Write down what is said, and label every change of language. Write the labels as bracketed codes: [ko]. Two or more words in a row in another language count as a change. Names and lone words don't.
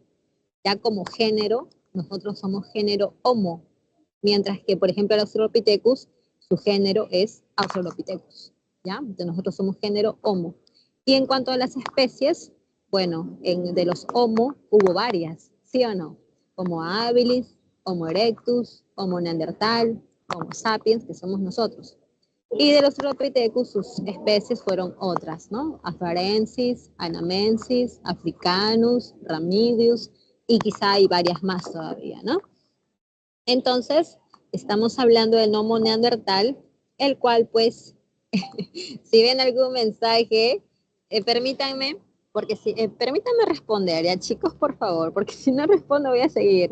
[es] Ya como género, nosotros somos género Homo, mientras que, por ejemplo, el Australopithecus, su género es Australopithecus, ¿ya? Entonces nosotros somos género Homo. Y en cuanto a las especies, bueno, de los Homo hubo varias, ¿sí o no? Homo habilis, Homo erectus, Homo neandertal, Homo sapiens, que somos nosotros. Y de los Australopithecus, sus especies fueron otras, ¿no? Afarensis, Anamensis, Africanus, Ramidius, y quizá hay varias más todavía, ¿no? Entonces, estamos hablando del Homo neandertal, el cual, pues, si ven algún mensaje, permítanme, porque permítanme responder, ya chicos, por favor, porque si no respondo voy a seguir.